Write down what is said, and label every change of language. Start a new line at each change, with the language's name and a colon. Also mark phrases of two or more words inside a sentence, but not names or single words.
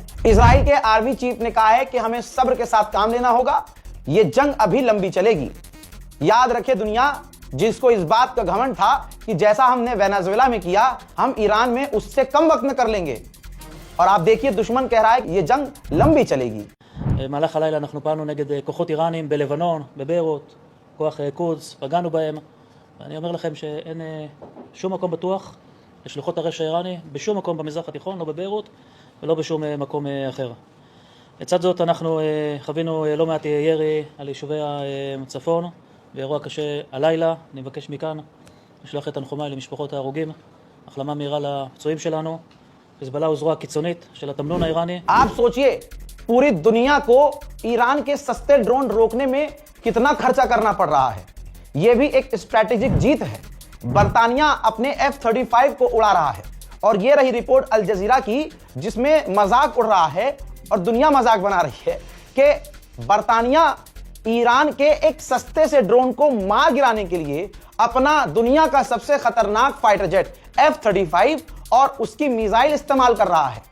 Hindi: इजराइल के आर्मी चीफ ने कहा है कि हमें सब्र के साथ काम लेना होगा, यह जंग अभी लंबी चलेगी। याद रखे दुनिया, जिसको इस बात का घमंड था कि जैसा हमने वेनेजुएला में किया, हम ईरान में उससे कम वक्त में कर लेंगे, और आप देखिए दुश्मन कह रहा है कि यह जंग लंबी चलेगी।
Hebrew: במהלך הלילה אנחנו פעלנו נגד כוחות איראנים בלבנון, בביירות, כוח קודס, פגענו בהם. ואני אומר לכם שאין שום מקום בטוח לשלוחות הרשע האיראני בשום מקום במזרח התיכון, לא בביירות ולא בשום מקום אחר. לצד זאת אנחנו חווינו לא מעט ירי על יישובי הצפון ואירוע קשה הלילה. אני מבקש מכאן לשלוח את תנחומיי למשפחות ההרוגים, החלמה מהירה לפצועים שלנו. חיזבאללה הוא זרוע קיצונית של התמנון האיראני.
Hindi: आप सोचिए, पूरी दुनिया को ईरान के सस्ते ड्रोन रोकने में कितना खर्चा करना पड़ रहा है। यह भी एक स्ट्रैटेजिक जीत है। बर्तानिया अपने F-35 को उड़ा रहा है, और यह रही रिपोर्ट अल जजीरा की, जिसमें मजाक उड़ रहा है और दुनिया मजाक बना रही है कि बर्तानिया ईरान के एक सस्ते से ड्रोन को मार गिराने के लिए अपना दुनिया का सबसे खतरनाक
English: fighter jet
Hindi: F-35 और उसकी मिसाइल इस्तेमाल कर रहा है।